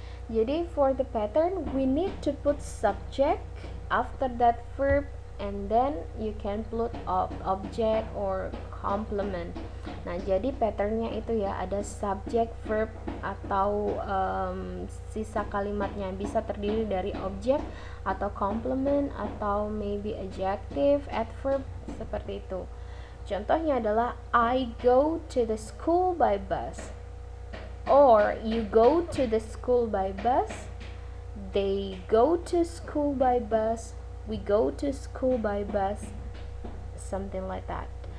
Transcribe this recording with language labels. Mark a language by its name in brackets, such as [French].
[English] Jadi for the pattern, we need to put subject after that verb, and then you can put object or complement. [Indonesian] Nah, jadi patternnya itu ya, ada subject, verb, atau sisa kalimatnya bisa terdiri dari objek atau complement atau maybe adjective, adverb, seperti itu. Contohnya adalah [English] I go to the school by bus, or you go to the school by bus, they go to school by bus, we go to school by bus, something like that.